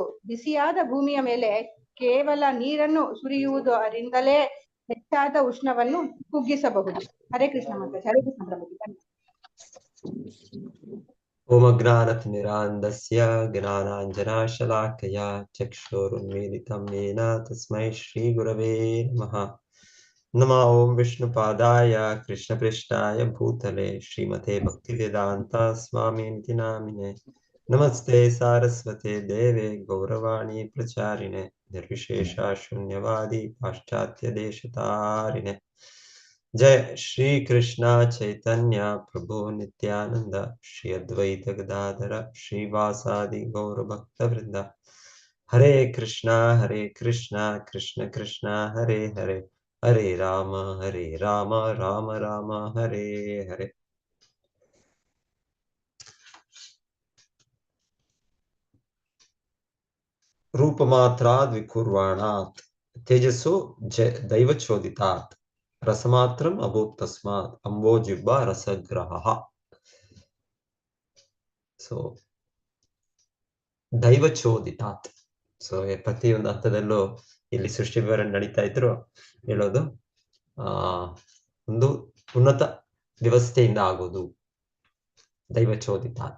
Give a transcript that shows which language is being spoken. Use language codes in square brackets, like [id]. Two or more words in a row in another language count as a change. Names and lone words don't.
[kn] ಬಿಸಿಯಾದ ಭೂಮಿಯ ಮೇಲೆ ಕೇವಲ ನೀರನ್ನು ಸುರಿಯುವುದರಿಂದಲೇ ಹೆಚ್ಚಾದ ಉಷ್ಣವನ್ನು ಕುಗ್ಗಿಸಬಹುದು. ಹರೇ ಕೃಷ್ಣ ಮಾತಾಜಿ. ಹರೇ ಕೃಷ್ಣ ಪ್ರಭುಜಿ. [sa] ಓಮಜ್ಞಾನತಿಮಿರಾಂಧಸ್ಯ ಜ್ಞಾನಾಂಜನಾಶಲಾಕಯ ಚಕ್ಷುರುನ್ಮೀಲಿತಂ ಯೇನ ತಸ್ಮೈ ಶ್ರೀ ಗುರವೇ ನಮಃ. ನಮೋ ಓಂ ವಿಷ್ಣುಪಾದಾಯ ಕೃಷ್ಣಪೃಷ್ಠಾಯ ಭೂತಲೆ ಶ್ರೀಮತೆ ಭಕ್ತಿವೇದಾಂತ ಸ್ವಾಮೀತಿ ನಾಮಿನೆ. ನಮಸ್ತೆ ಸಾರಸ್ವತೆ ದೇವೆ ಗೌರವಾಣಿ ಪ್ರಚಾರಿಣೆ ನಿರ್ವಿಶೇಷ ಶೂನ್ಯವಾದಿ ಪಾಶ್ಚಾತ್ಯ ದೇಶತಾರಿಣೆ. जय श्री कृष्ण चैतन्य प्रभु नित्यानंद श्री अद्वैत गदाधर श्रीवासादि गौर भक्त वृंद. हरे कृष्ण कृष्ण कृष्ण हरे हरे हरे राम राम राम हरे हरे. रूपमात्राद् विकुर्वाणात् तेजसो दैवचोदितात् रसमात्रम अभूत् तस्मात् अंबो जिह्वा रसग्रहः. [kn] ಸೊ ದೈವಚೋದಿತಾತ್. ಸೊ ಪ್ರತಿಯೊಂದು ಹಂತದಲ್ಲೂ ಇಲ್ಲಿ ಸೃಷ್ಟಿ ವಿವರಣೆ ನಡೀತಾ ಇದ್ರು ಹೇಳೋದು ಒಂದು ಉನ್ನತ ವ್ಯವಸ್ಥೆಯಿಂದ ಆಗೋದು [sa] ದೈವಚೋದಿತಾತ್.